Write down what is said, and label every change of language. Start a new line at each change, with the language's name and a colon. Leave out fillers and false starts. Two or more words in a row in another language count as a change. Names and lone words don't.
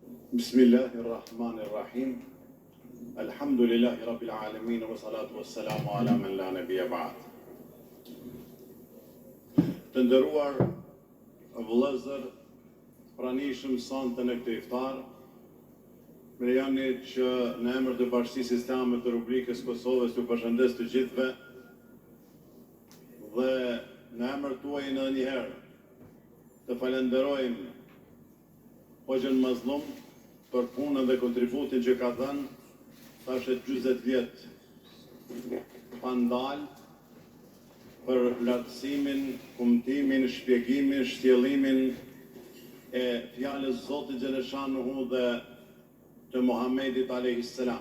Arabic: بسم الله الرحمن الرحيم. الحمد لله رب العالمين والصلاة والسلام على من لا نبي بعد.
Albanian: Të nderuar vëllezër, pranishëm sonte në këtë iftar, me jani që në emër të Bashkisë Islame të Republikës Kosovës ju përshëndes të gjithëve dhe në emër tuaj edhe një herë të falenderojmë Hoxhën Mazlum për punën dhe kontributin që ka dhënë tash 40 vjet pa ndalë për lartësimin, kumtimin, shpjegimin, shtjellimin e fjalës Zotit Xhaleshanuhu dhe të Muhamedit
Arabic: عليه السلام.